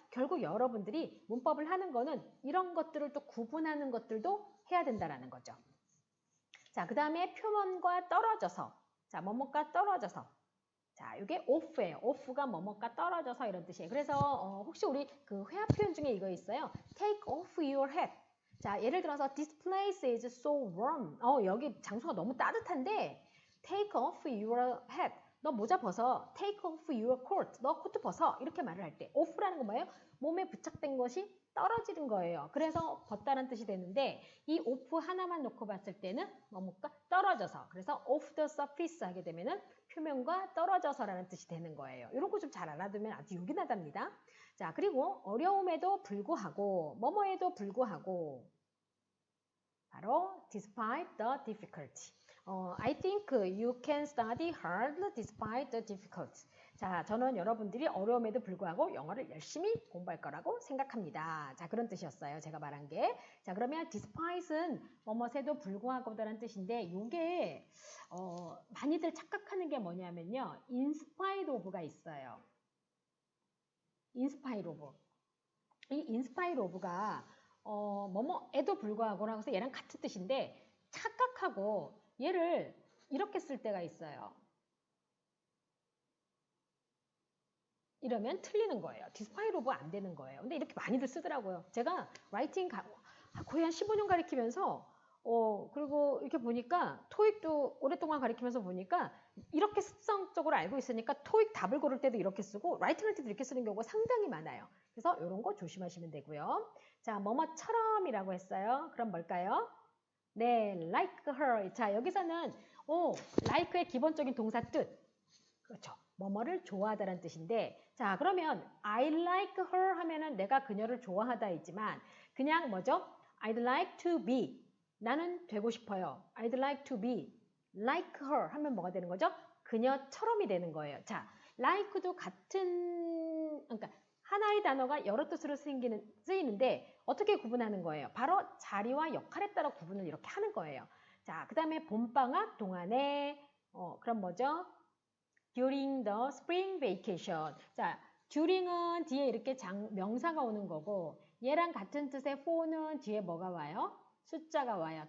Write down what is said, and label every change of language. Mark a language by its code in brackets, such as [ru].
[ko] 결국 여러분들이 문법을 하는 거는 이런 것들을 또 구분하는 것들도 해야 된다라는 거죠. 자, 그 다음에 표현과 떨어져서. 자, 뭐뭐가 떨어져서. 자, 이게 off예요. off가 뭐뭐가 떨어져서 이런 뜻이에요. 그래서 혹시 우리 그 회화 표현 중에 이거 있어요. [en] Take off your hat. 자, 예를 들어서 this place is so warm. [ko] 여기 장소가 너무 따뜻한데 [en] take off your hat. [ko] 너 모자 벗어. [en] take off your coat. [ko] 너 코트 벗어. 이렇게 말을 할 때 off라는 건 뭐예요? 몸에 부착된 것이 떨어지는 거예요. 그래서 벗다는 뜻이 되는데 이 off 하나만 놓고 봤을 때는 뭐뭐가 떨어져서. 그래서 [en] off the surface [ko] 하게 되면은 표면과 떨어져서라는 뜻이 되는 거예요. 이런 거 좀 잘 알아두면 아주 요긴하답니다. 자, 그리고 어려움에도 불구하고 뭐뭐에도 불구하고 바로 [en] despite the difficulty. I think you can study hard despite the difficulty. [ko] 자, 저는 여러분들이 어려움에도 불구하고 영어를 열심히 공부할 거라고 생각합니다. 자, 그런 뜻이었어요. 제가 말한 게. 자, 그러면 despite은 뭐뭐에도 불구하고라는 뜻인데 이게 많이들 착각하는 게 뭐냐면요. in spite of가 있어요. [en] in spite of. [ko] 이 in spite of가 뭐뭐에도 불구하고라고 해서 얘랑 같은 뜻인데 착각하고 얘를 이렇게 쓸 때가 있어요. 이러면 틀리는 거예요. despite of 안 되는 거예요. 근데 이렇게 많이들 쓰더라고요. 제가 라이팅 거의 한 15년 가르치면서 그리고 이렇게 보니까 토익도 오랫동안 가르치면서 보니까 이렇게 습성적으로 알고 있으니까 토익 답을 고를 때도 이렇게 쓰고 라이팅 할 때도 이렇게 쓰는 경우가 상당히 많아요. 그래서 이런 거 조심하시면 되고요. 자, 뭐뭐처럼이라고 했어요. 그럼 뭘까요? 네, like her. 자, 여기서는 like의 기본적인 동사 뜻. 그렇죠. 뭐뭐를 좋아하다라는 뜻인데 자, 그러면 [en] I like her [ko] 하면은 내가 그녀를 좋아하다 있지만 그냥 뭐죠? [en] I'd like to be. [ko] 나는 되고 싶어요. [en] I'd like to be like her [ko] 하면 뭐가 되는 거죠? 그녀처럼이 되는 거예요. 자, like도 같은 그러니까 하나의 단어가 여러 뜻으로 쓰이는데 어떻게 구분하는 거예요? 바로 자리와 역할에 따라 구분을 이렇게 하는 거예요. 자, 그 다음에 봄방학 동안에 그럼 뭐죠? [en] During the spring vacation. [ko] 자, during은 뒤에 이렇게 명사가 오는 거고 얘랑 같은 뜻의 for는 뒤에 뭐가 와요? 숫자가 와요.